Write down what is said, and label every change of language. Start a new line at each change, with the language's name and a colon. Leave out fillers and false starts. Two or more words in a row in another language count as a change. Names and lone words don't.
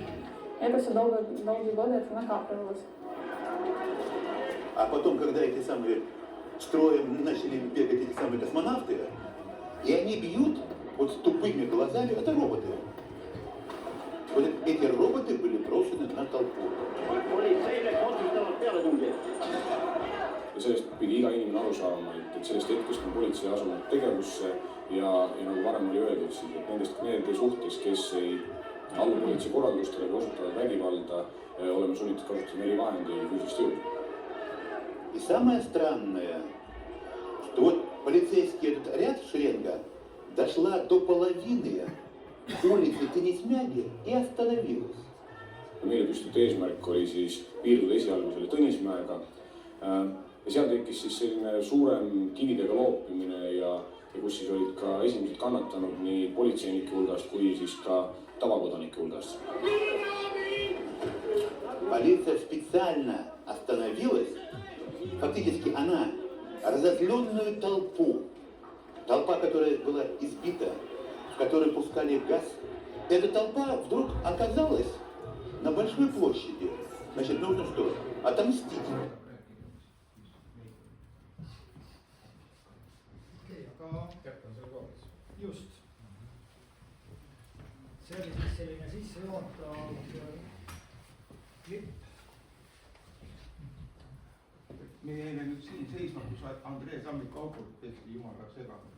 Russian: И это все долгие годы это накапливалось. А потом, когда эти самые строем начали бегать эти самые космонавты, и они бьют вот с тупыми глазами, это роботы. Вот эти роботы были брошены на толпу.
Estonian: Ja sellest pidi iga inimene aru saama, et sellest hetkest on politsei asunud tegevusse ja nagu varem oli öeldud, et nende suhtes, kes ei allu politsei korraldustele või osutavad vägivalda, oleme sunnitud kasutama eri vahendeid ja füüsilist jõudu.
Russian: И самое странное, что вот полицейский этот ряд шеренга дошла до половины улицы Tõnismägi и остановилась.
Estonian: Meile püstitatud eesmärk oli siis piirduda esialgu selle Tõnismäega ja seal tekkis siis selline suurem kividega loopimine ja kus siis olid ka esimesed kannatanud nii politseinike hulgast kui siis ka tavakodanike hulgast.
Russian: Полиция специально остановилась. Фактически она разозленную толпу, толпа, которая была избита, в которой пускали газ, эта толпа вдруг оказалась на большой площади, значит, нужно что? Отомстить.
Estonian: Just. See oli siis selline sissejuhatav klipp. me jäime nüüd siin seisma, kus Andrei Sammik kaugelt tehti jumala segamini.